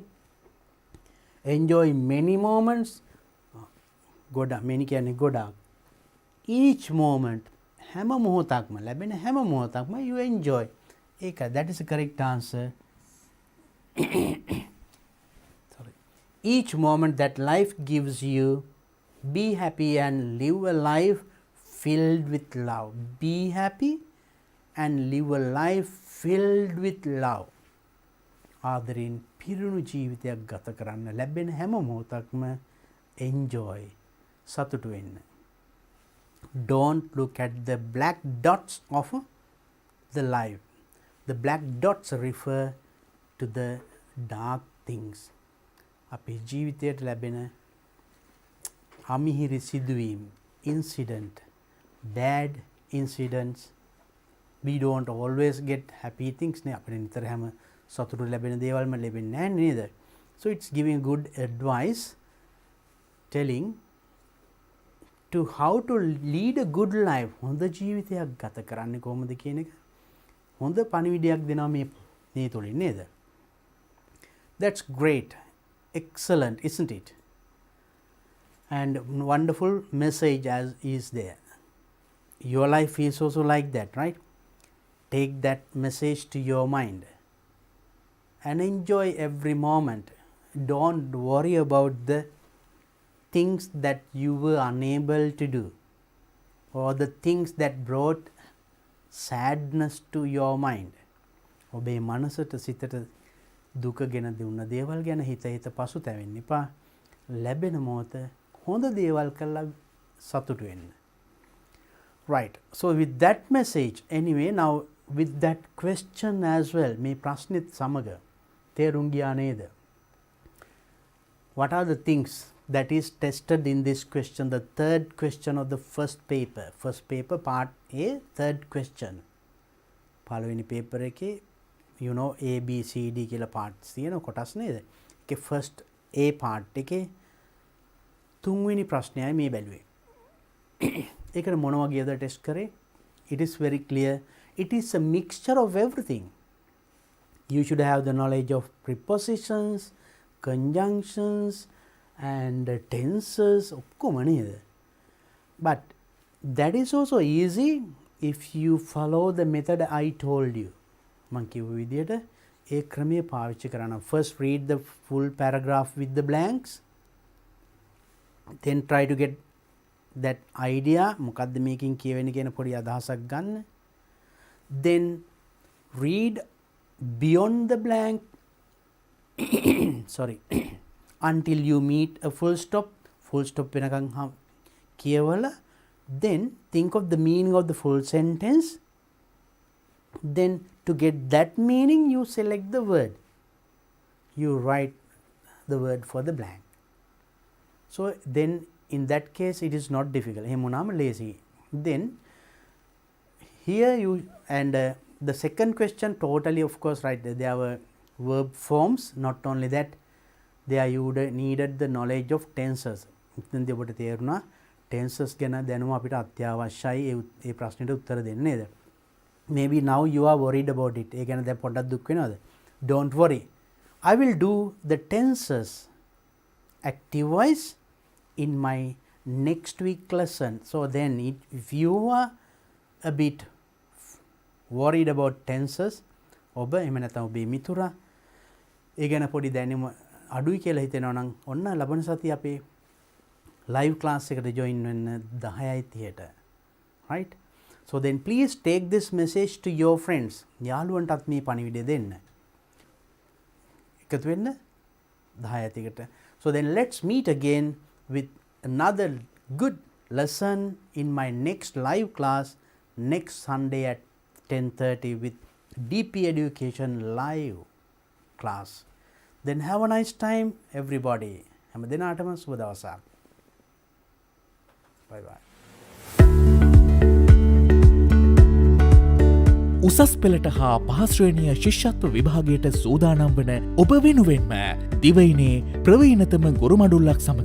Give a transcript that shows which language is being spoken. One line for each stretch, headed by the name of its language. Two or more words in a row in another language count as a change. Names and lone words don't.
English: Enjoy many moments. many
Sinhala: කියන්නේ ගොඩක්.
English: Each moment
Sinhala: හැම මොහොතක්ම ලැබෙන හැම මොහොතක්ම
English: you enjoy. ඒක that is the correct answer. Sorry. Each moment that life gives you. Be happy and live a life filled with love. Be happy and live a life filled with love.
Sinhala: ආදරෙන් පිරුණු ජීවිතයක් ගත කරන්න ලැබෙන හැම මොහොතක්ම enjoy. සතුටු වෙන්න.
English: Don't look at the black dots of the life. The black dots refer to the dark things.
Sinhala: අපේ ජීවිතයට ලැබෙන අමිහිරි සිදුවීම්,
English: incident, bad incidents. We don't always get happy things නේ.
Sinhala: අපිට නිතර හැම සතුටු ලැබෙන දේවල්ම ලැබෙන්නේ නැහැ නේද?
English: So it's giving good advice, telling to how to lead a good life.
Sinhala: හොඳ ජීවිතයක් ගත කරන්නේ කොහොමද කියන එක හොඳ පණිවිඩයක් දෙනවා මේ තුලින් නේද?
English: That's great. Excellent, isn't it? And wonderful message as is there. Your life is also like that, right? Take that message to your mind and enjoy every moment. Don't worry about the things that you were unable to do or the things that brought sadness to your mind.
Sinhala: ඔබේ මනසට සිතට දුක ගෙන දුන්න දේවල් ගැන හිත පසුතැවෙන්න එපා. ලැබෙන මොහොත හොඳ දේවල් කරලා සතුටු වෙන්න.
English: Right. So with that message, anyway, now with that question as well,
Sinhala: මේ ප්‍රශ්නෙත් සමග තේරුම් ගියා නේද?
English: What are the things that is tested in this question, the third question of the first paper? First paper part A, third question.
Sinhala: පළවෙනි paper එකේ
English: you know A B C D
Sinhala: කියලා parts තියෙන කොටස් නේද? ඒකේ
English: first A part
Sinhala: එකේ තුන්වෙනි ප්‍රශ්නයයි මේ බැලුවේ. ඒකට මොන වගේද ටෙස්ට් කරේ?
English: It is very clear. It is a mixture of everything. You should have the knowledge of prepositions, conjunctions and tenses
Sinhala: ඔක්කොම නේද?
English: But that is also easy if you follow the method I told you.
Sinhala: මං කිව්ව විදිහට ඒ ක්‍රමය පාවිච්චි කරන්න.
English: First read the full paragraph with the blanks. Then try to get that idea
Sinhala: මොකද්ද මේකෙන් කියවෙන්නේ කියන පොඩි අදහසක් ගන්න.
English: Then read beyond the blank sorry until you meet a full stop
Sinhala: වෙනකන් කියවලා
English: then think of the meaning of the full sentence. Then to get that meaning you select the word, you write the word for the blank. So then in that case it is not difficult.
Sinhala: එහෙම වුණාම lazy.
English: Then here you and the second question totally of course right there were verb forms. Not only that there you needed the knowledge of tenses.
Sinhala: ඉතින් ඔබට තේරුණා tenses ගැන දැනුම අපිට අත්‍යවශ්‍යයි ඒ ප්‍රශ්නෙට උත්තර දෙන්න නේද?
English: Maybe now you are worried about it.
Sinhala: ඒ ගැන දැන් පොඩ්ඩක් දුක් වෙනවද?
English: Don't worry. I will do the tenses active voice in my next week lesson. So then if you are a bit worried about tenses
Sinhala: ඔබ එහෙම නැත්නම් ඔබේ මිතුරා ඒ ගැන පොඩි දැනුම අඩුයි කියලා හිතෙනවා නම් ඔන්න ලබන සතිය අපේ
English: live class
Sinhala: එකට join වෙන්න 10:30ට.
English: Right? So then please take this message to your friends.
Sinhala: යාළුවන්ටත් මේ පණිවිඩය දෙන්න. එකතු වෙන්න 10:30කට.
English: So then let's meet again with another good lesson in my next live class next Sunday at 10:30 with DP Education live class. Then have a nice time everybody.
Sinhala: හැම දිනාටම සුබ දවසක්.
English: Bye bye.
Sinhala: උසස් පෙළට හා පහස්ශ්‍රේණිය ශිෂ්‍යත්ව විභාගයට සූදානම් වන ඔබ වෙනුවෙන්ම දිවයිනේ ප්‍රවීණතම ගොරුමඩුල්ලක් සමඟ